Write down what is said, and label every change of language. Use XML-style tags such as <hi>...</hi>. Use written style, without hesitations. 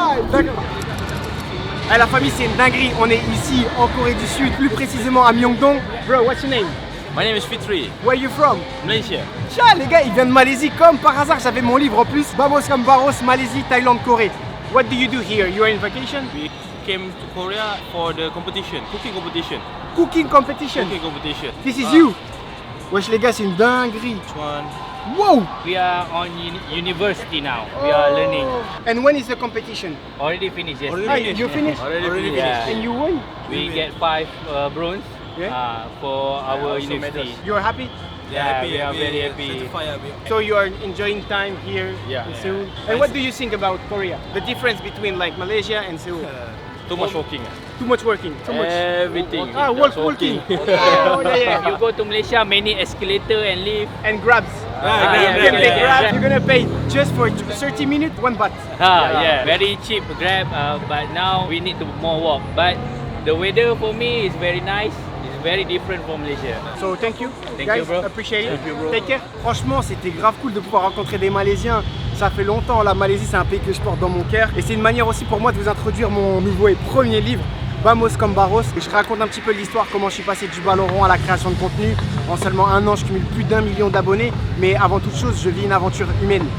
<fr>D'accord. Hey, la famille c'est une dinguerie, on est ici en Corée du Sud, plus précisément à Myeongdong.</fr> <en>Bro, what's your name? My name is Fitri, Where are you from? Malaysia.</en> <fr>Tiens les gars, il vient de Malaisie comme par hasard, j'avais mon livre en plus. Bamos comme Barros, Malaisie, Thaïlande, Corée.</fr> <en>What do you do here? You are in vacation? We came to Korea for the competition, cooking competition. Cooking competition? Cooking competition. This is you?</en> <fr>Wesh les gars, c'est une dinguerie.</fr> <en>Which one? Wow! We are on university now. We are learning. And when is the competition? Already finished. Yes. Ah, you finished? Already finished. Yeah. And you won? We get 5 bronze for our university. You're happy? Yeah, we are very happy. So you are enjoying time here in Seoul. And what do you think about Korea? The difference between like Malaysia and Seoul? Too much walking. Too much working. Too much. Everything. Ah, walking. Oh, yeah. You go to Malaysia, many escalator and lift. And grabs. yeah, You can take yeah, Grab. yeah. You're gonna pay just for 30 minutes, 1 baht. Yeah. Very cheap Grab, but now we need to more walk. But the weather for me is very nice. It's very different from Malaysia. So thank you, Thank guys. you, bro. Appreciate it. Thank you, bro. Take care.</en> <fr>Franchement, c'était grave cool de pouvoir rencontrer des Malaisiens. Ça fait longtemps. La Malaisie, c'est un pays que je porte dans mon cœur. Et c'est une manière aussi pour moi de vous introduire mon nouveau et premier livre, Vamos comme Barros. Et je raconte un petit peu l'histoire, comment je suis passé du ballon rond à la création de contenu. En seulement 1 an, je cumule plus d'1 million d'abonnés. Mais avant toute chose, je vis une aventure humaine.</fr>